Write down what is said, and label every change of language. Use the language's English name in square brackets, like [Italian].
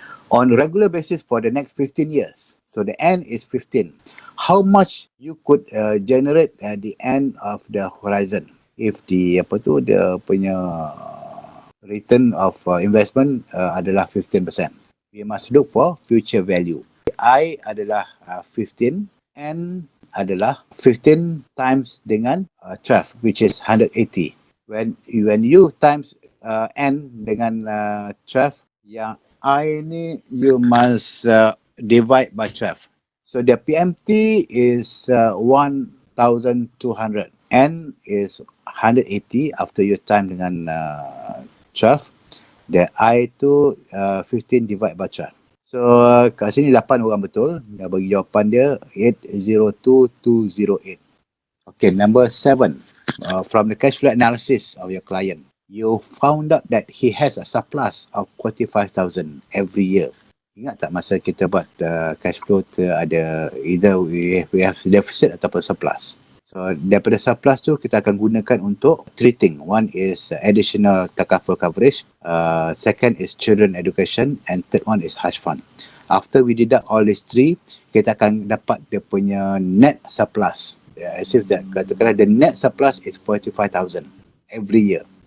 [English] On regular basis for the next 15 years. So the N is 15. How much you could generate at the end of the horizon? If the [Malay] dia punya [English] return of investment [Malay] adalah [English] 15%. We must look for future value. I [Malay] adalah [English] 15, N adalah 15 times [Malay] dengan [English] 12, which is 180. When you times N [Malay] dengan [English] 12, yang I ni you must divide by 12. So the PMT is 1,200. N is 180 after you time [Malay] dengan [English] 12. [Malay] The I tu 15 [English] divide by 12. [Malay] So kat sini 8 orang betul. Dah bagi jawapan dia 802208. [English] Okay, number 7. From the cash flow analysis of your client, you found out that he has a surplus of 45,000 every year. [Malay] Ingat tak masa kita buat cash flow tu ada [English] either we have deficit [Malay] ataupun surplus. So daripada surplus tu kita akan gunakan untuk [English] three things. One is additional takaful coverage, second is children education, and third one is hush fund. After we deduct all these three, [Malay] kita akan dapat dia punya [English] net surplus. As if that katakanlah the net surplus is 45,000 every year.